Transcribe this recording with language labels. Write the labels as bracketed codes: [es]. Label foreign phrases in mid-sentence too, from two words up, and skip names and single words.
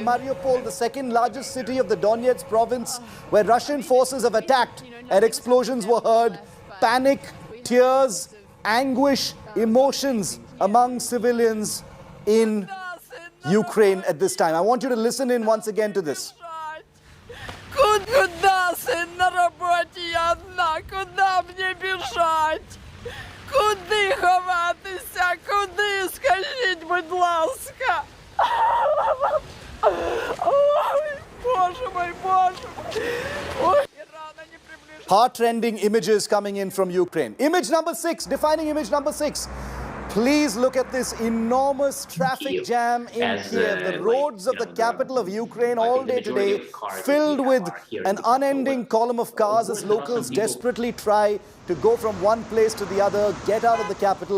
[en] Mariupol, the second largest city of the Donetsk province, where Russian forces have attacked and explosions were heard. Panic, tears, anguish, emotions among civilians in Ukraine at this time. I want you to listen in once again to this. [ru] Куда, сын, на работе я одна, куда мне бежать? [uk] Куди ховатися? Куди? Скажіть, будь ласка. Ой, [ru] Боже мой, Боже мой. [en] Heart-rending images coming in from Ukraine. Image number 6, defining image number 6. Please look at this enormous traffic jam in Kiev. The roads of the capital of Ukraine all day today filled with an unending column of cars as locals desperately try to go from one place to the other, get out of the capital.